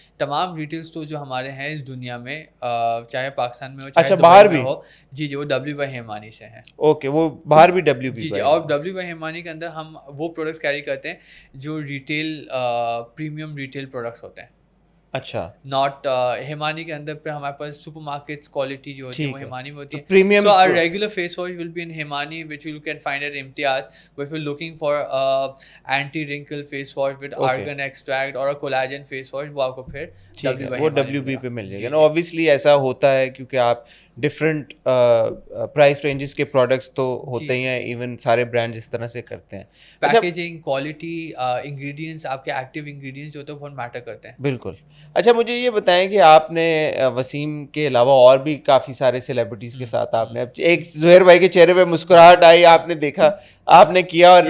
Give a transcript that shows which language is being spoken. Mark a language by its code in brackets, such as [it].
[ur] تمام retail store جو ہمارے ہیں اس دنیا میں, چاہے پاکستان میں ہو چاہے باہر بھی ہو, جی جی, وہ ڈبلیو بائی ہیمانی سے ہیں. اوکے, وہ باہر بھی ڈبلیو بی. جی جی, اور ڈبلیو بائی ہیمانی کے اندر ہم وہ پروڈکٹس کیری کرتے ہیں جو ریٹیل پریمیم ریٹیل پروڈکٹس ہوتے ہیں. اچھا, ناٹ ہیمانی کے اندر پہ ہمارے پاس سپر مارکیٹس کوالٹی جو ہوتی ہے وہ ہیمانی میں ہوتی ہے. Premium. [en] So our regular face wash will be in Hemani which you can find at Imtiaz. But if you're looking for anti wrinkle face wash with argan extract or a collagen face wash, [ur] وہ آپ کو پھر وہ W B پہ مل جائے گا نا. Obviously ایسا ہوتا ہے کیونکہ آپ ڈفرینٹ پرائس رینجز کے پروڈکٹس تو ہوتے ہی ہیں, ایون سارے برانڈ جس طرح سے کرتے ہیں. پیکیجنگ, کوالٹی, انگریڈینٹس, آپ کے ایکٹیو انگریڈینٹس جو ہوتے ہیں بہت میٹر کرتے ہیں. بالکل. اچھا, مجھے یہ بتائیں کہ آپ نے وسیم کے علاوہ اور بھی کافی سارے سیلیبریٹیز کے ساتھ آپ نے, ایک زہیر بھائی کے چہرے پہ مسکراہٹ آئی, آپ نے دیکھا, آپ نے کیا, اور